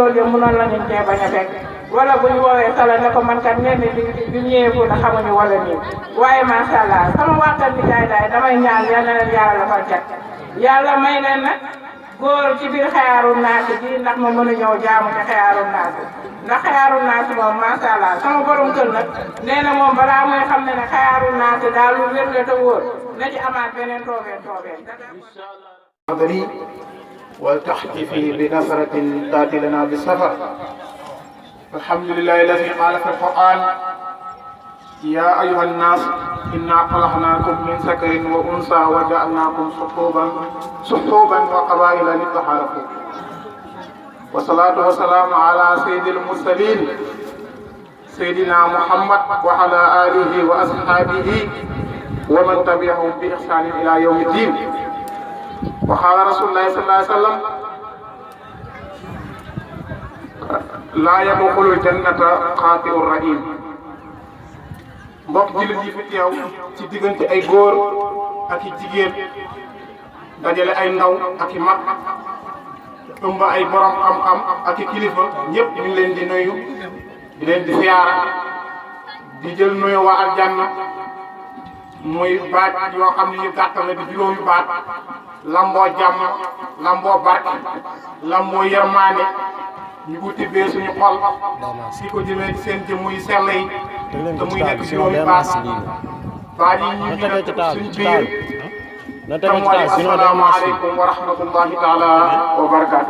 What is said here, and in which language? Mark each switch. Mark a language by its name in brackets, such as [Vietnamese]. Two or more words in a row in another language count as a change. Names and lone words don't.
[Wolof] loolu yëpp mënoon la ñu cee bañ a fekk wala bu ñu woowee sala ne ko man kat ngeen ne bi mu ñëwee Fuuta xamuñu wala nii waaye [Arabic] ما شاء الله [Wolof] sama waxtaan bi daay damay ñaan yal na leen yàlla la fa jot yàlla may leen nag góor ci biir [Arabic] خير الناس [Wolof] bi ndax ma mën a ñëw jaamu ci [Arabic] خير الناس [Wolof] ndax [Arabic] خير الناس [Wolof] moom [Arabic] ما شاء الله [Wolof] sama borom kër nag nee na moom balaa muy xam ne [Arabic] خير الناس [Wolof] daal lu wér la te wóor na ci amaat beneen toobeen. [Arabic] ولتحتفي بنفرة تأتي لنا بالسفر. الحمد لله الذي قال في القرآن: يا أيها الناس إنا خلقناكم من ذكر وأنثى وجعلناكم شعوبا وقبائل لتعارفوا. والصلاة والسلام على سيد المرسلين سيدنا محمد وعلى آله وأصحابه ومن تبعهم بإحسان إلى يوم الدين. وقال رسول الله صلى الله عليه وسلم: لا يدخل الجنة قاطع الرحيم. [Wolof] mbokk jullit yi fi teew ci diggante ay góor ak i jigéen dajale ay ndaw ak i mag ëmb ay borom xam-xam ak i kilifa ñëpp ñu ngi leen di nuyu di leen di siyaara di jël nuyu waa aljanna muy baat yoo xam ne ñu gàttal la di juróomi baat lamboo jàmm lamboo barke lamboo yërmaane ñu ko tibbee suñu xol si ko jëmee ci seen jëmm yu sell yi te muy nekk juróomi baat baat yi ñu ngi suñu biir te mooy [Arabic] السلام عليكم ورحمة الله تعالى وبركاته.